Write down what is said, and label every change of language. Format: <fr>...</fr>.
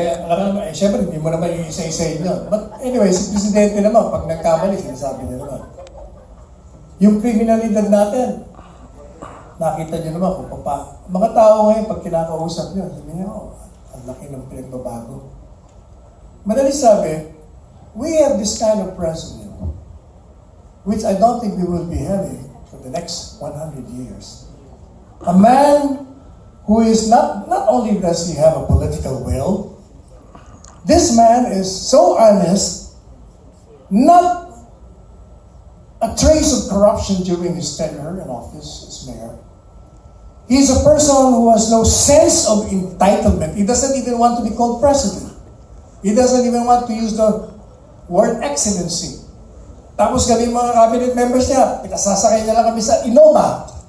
<tl>Alam naman, syempre, hindi mo naman isa-isayin yun.</tl> <en>But anyway,</en> <tl>si Presidente naman, pag nagkamali, sinasabi niya naman. Yung kriminalidad natin, nakita niyo naman kung mga tao ngayon, pag kinakausap niyo, sabi niya, ang laki ng pinagbabago. Madali sabi,</tl> <en>we have this kind of president, which I don't think we will be having for the next 100 years. A man who is not only does he have a political will, this man is so honest, not a trace of corruption during his tenure in office as mayor. He's a person who has no sense of entitlement. He doesn't even want to be called president. He doesn't even want to use the word excellency.</en> <tl>Tapos kami mga cabinet members niya, pinasasakay niya lang kami sa Innova.</tl>